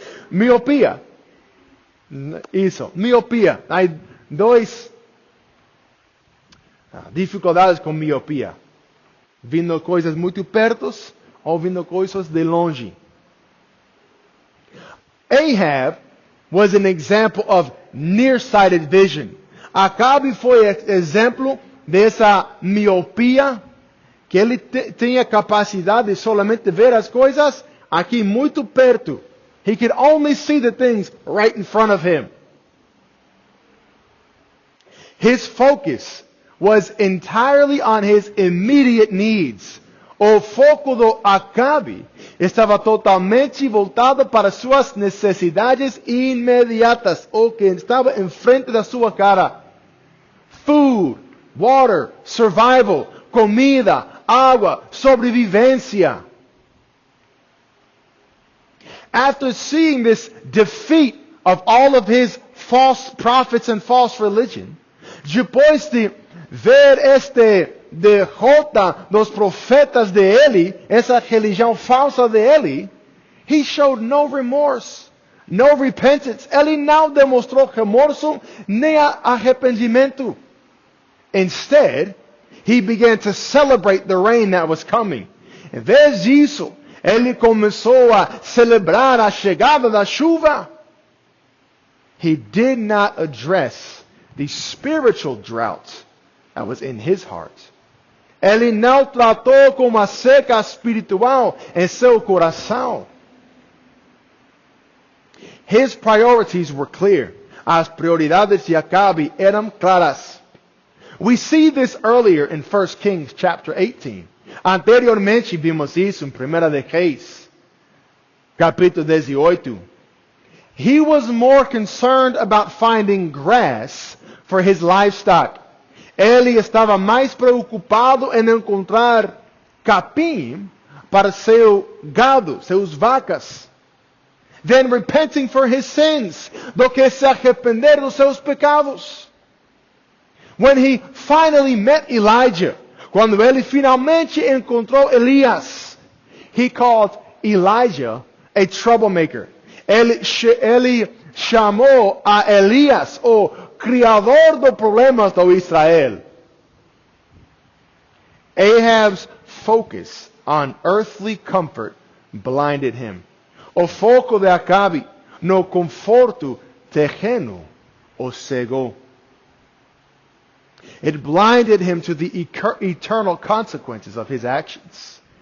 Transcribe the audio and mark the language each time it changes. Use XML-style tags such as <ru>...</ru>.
<pt>Miopia. Isso, miopia. Há dois dificuldades com miopia. Vindo coisas muito perto ou vindo coisas de longe.</pt> <en>Ahab was an example of nearsighted vision.</en> <pt>Acabe foi exemplo dessa miopia, que ele tinha capacidade de solamente ver as coisas aqui muito perto.</pt> <en>He could only see the things right in front of him. His focus was entirely on his immediate needs.</en> <pt>O foco do Acabe estava totalmente voltado para suas necessidades imediatas, o que estava em frente da sua cara.</pt> <en>Food, water, survival,</en> <pt>comida, água, sobrevivência.</pt> <en>After seeing this defeat of all of his false prophets and false religion,</en> <pt>depois de ver derrota dos profetas de ele,</pt> <en>essa religião falsa de ele, he showed no remorse, no repentance.</en> <pt>Ele não demonstrou remorso nem arrependimento.</pt> <en>Instead, he began to celebrate the rain that was coming.</en> <pt>Em vez disso, ele começou a celebrar a chegada da chuva.</pt> <en>He did not address the spiritual drought that was in his heart.</en> <pt>Ele não tratou com uma seca espiritual em seu coração.</pt> <en>His priorities were clear.</en> <pt>As prioridades de Acabe eram claras.</pt> <en>We see this earlier in 1 Kings chapter 18.</en> <pt>Anteriormente vimos isso em 1 de Reis, capítulo 18.</pt> <en>He was more concerned about finding grass for his livestock.</en> <pt>Ele estava mais preocupado em encontrar capim para seu gado, seus vacas,</pt> <en>than repenting for his sins,</en> <pt>do que se arrepender dos seus pecados.</pt> <en>When he finally met Elijah,</en> <pt>quando ele finalmente encontrou Elias,</pt> <en>he called Elijah a troublemaker.</en> <pt>Ele chamou a Elias o criador dos problemas do Israel.</pt> <en>Ahab's focus on earthly comfort blinded him.</en> <pt>O foco de Acabe no conforto terreno o cegou.</pt> <en>It blinded him to the eternal consequences of his actions.</en>